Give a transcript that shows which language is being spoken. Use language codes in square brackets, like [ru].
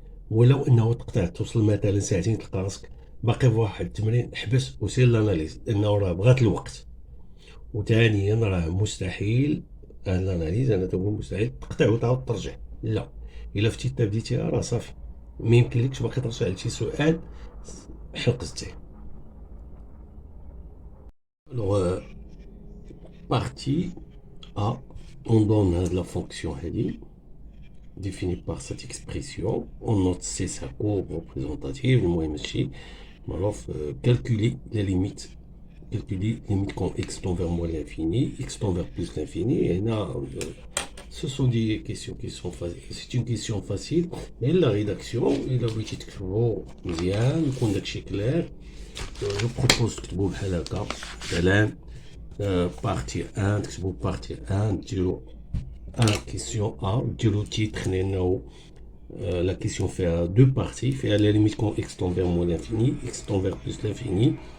[ar] ولو انه تقطع توصل مثلا ساعتين تلقى راسك باقي في واحد التمرين، احبس وسير الاناليز لانه راه بغات الوقت. وثانيا راه مستحيل الاناليز، انا تقول مستحيل تقطع وتعاود ترجع، لا. الا فتيت بديتيها راه صافي، ما يمكنلكش باقي ترجع لشي سؤال حفظتيه. [fr] Alors, partie A, on donne la fonction هذه définie par cette expression. On note c'est sa courbe représentative. [ar] المهم هادشي معروف. [fr] Calculer la limite. Calculer limite quand x tend vers moins l'infini, x tend vers plus l'infini. Et là, ce sont des questions qui sont faciles. C'est une question facile. Mais la rédaction, il a [ar] بغيتي تكتبو مزيان يكون داكشي كلير. جو بروبوز تكتبو بحال هكا مثلا بارتي 1، تكتبو بارتي 1 ديرو ان كيسيون ا، ديرو تيتر لانه لا كيسيون فيها دو بارتي، فيها لا ليميت كون اكس تون فيغ موان لانفيني، اكس تون فيغ بلوس لانفيني.